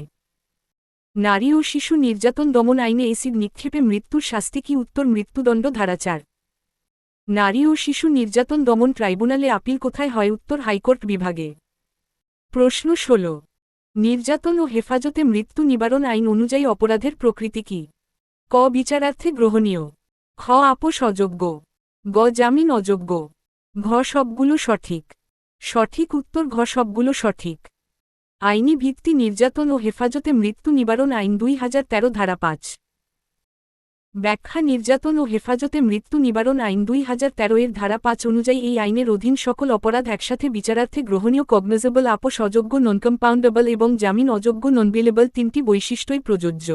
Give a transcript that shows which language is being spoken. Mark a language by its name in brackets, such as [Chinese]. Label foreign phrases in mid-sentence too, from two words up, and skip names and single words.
[Bangla] নারী ও শিশু নির্যাতন দমন আইনে এসিড নিক্ষেপে মৃত্যুর শাস্তি কি? উত্তর মৃত্যুদণ্ড। ধারা ৪। নারী ও শিশু নির্যাতন দমন ট্রাইব্যুনালে আপিল কোথায় হয়? উত্তর হাইকোর্ট বিভাগে। প্রশ্ন ১৬। নির্যাতন ও হেফাজতে মৃত্যু নিবারণ আইন অনুযায়ী অপরাধের প্রকৃতি কি? ক বিচারার্থে গ্রহণীয়, খ আপোস অযোগ্য, গ জামিন অযোগ্য, ঘ সবগুলো সঠিক। সঠিক উত্তর ঘ সবগুলো সঠিক। আইনি ভিত্তি নির্যাতন ও হেফাজতে মৃত্যু নিবারণ আইন ২০১৩ ধারা ৫। ব্যাখ্যা নির্যাতন ও হেফাজতে মৃত্যু নিবারণ আইন ২০১৩ এর ধারা ৫ অনুযায়ী এই আইনের অধীন সকল অপরাধ একসাথে বিচারার্থে গ্রহণীয়, কগনিজেবল, আপোস অযোগ্য, ননকম্পাউন্ডেবল এবং জামিন অযোগ্য ননবেলেবল তিনটি বৈশিষ্ট্যই প্রযোজ্য।